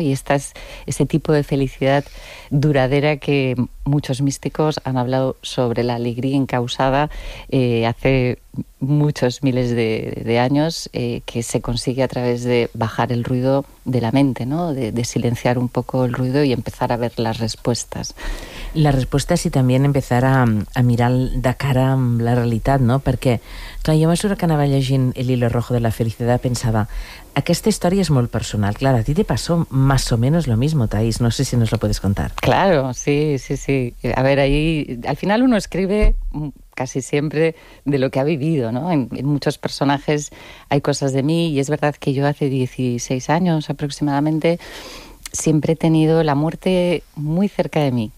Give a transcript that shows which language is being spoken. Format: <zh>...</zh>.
<es>Y esta es ese tipo de felicidad duradera que muchos místicos han hablado sobre la alegría encausada hace muchos miles de años, que se consigue a través de bajar el ruido de la mente, ¿no? De silenciar un poco el ruido y empezar a ver las respuestas.</es> <ca>La resposta és si també</ca> <es>empezar a mirar</es> <ca>de cara amb la realitat, no? Perquè, clar, jo a mesura que anava llegint El hilo rojo de la felicidad pensava, aquesta història és molt personal.</ca> <es>Clar, a ti te pasó más o menos lo mismo, Thais. No sé si nos lo puedes contar. Claro, sí, sí, sí. A ver, ahí, al final uno escribe casi siempre de lo que ha vivido, ¿no? En muchos personajes hay cosas de mí, y es verdad que yo hace 16 años aproximadamente siempre he tenido la muerte muy cerca de mí.</es>